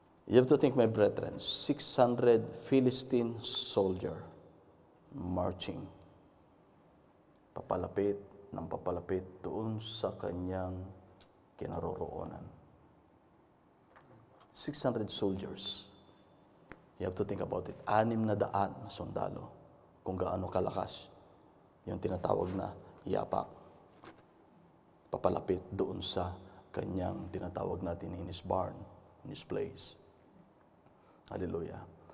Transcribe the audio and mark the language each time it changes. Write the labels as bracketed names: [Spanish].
[English] You have to think, my brethren, 600 Philistine soldier marching. [Filipino] Papalapit ng papalapit doon sa kanyang kinaroroonan. [English] 600 soldiers. You have to think about it. [Filipino] 600 na sundalo. Kung gaano kalakas yung tinatawag na yapak. Papalapit doon sa kanyang tinatawag natin [English] in his barn, in his place. [Filipino] Hallelujah.